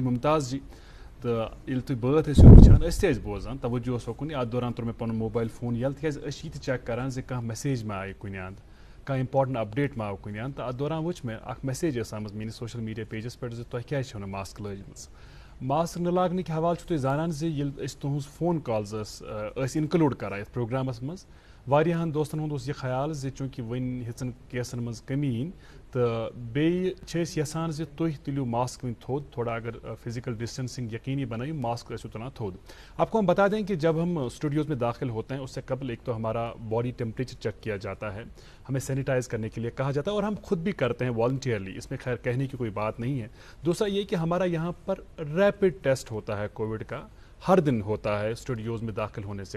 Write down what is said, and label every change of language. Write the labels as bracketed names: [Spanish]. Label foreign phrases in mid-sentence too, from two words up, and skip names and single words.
[Kashmiri] ممتاز جی تو یل تھی بات وچان تہ بوزان توجہ اوکن ات دوران تر مے پن [English] mobile phone [Kashmiri] یل تکیاز یہ چیک کران زِ کانٛہہ میسیج ما آئی کُنہِ اند کانٛہہ [English] important update [Kashmiri] ما آو کُنہِ اند تو ات دوران وچ مے اکھ میسیج ٲس آمٕژ میٲنِس [English] social media [Kashmiri] پیجس پٮ۪ٹھ زِ تۄہہِ کیٛازِ چھو نہٕ ماسک لٲجمٕژ ماسک نہ لاگنٕکۍ حوالہٕ چھُو تُہۍ زانان زِ ییٚلہِ أسۍ تُہٕنٛز [English] phone calls [Kashmiri] ٲسۍ اِنکلوٗڈ کران یتھ پروگرامس منٛز واریاہن دوستن ہُنٛد اوس یہِ خیال زِ چوٗنٛکہِ وۄنۍ ہیٚژن کیسن منٛز کمی یِنۍ تہٕ بیٚیہِ چھِ أسۍ یژھان زِ تُہۍ تُلِو ماسک وۄنۍ تھوٚد تھوڑا اگر [English] physical distancing [Urdu] یقینی بنائیے [Kashmiri] ماسک ٲسِو تُلان تھوٚد [Urdu] آپ کو ہم بتا دیں کہ جب ہم اسٹوڈیوز میں داخل ہوتے ہیں اس سے قبل ایک تو ہمارا [English] body temperature [Urdu] چیک کیا جاتا ہے ہمیں سینیٹائز کرنے کے لیے کہا جاتا ہے اور ہم خود بھی کرتے ہیں والنٹیئرلی اس میں خیر کہنے کی کوئی بات نہیں ہے دوسرا یہ کہ ہمارا یہاں پر [English] rapid test [Urdu] ہوتا ہے کووڈ کا ہر دن ہوتا ہے اسٹوڈیوز میں داخل ہونے سے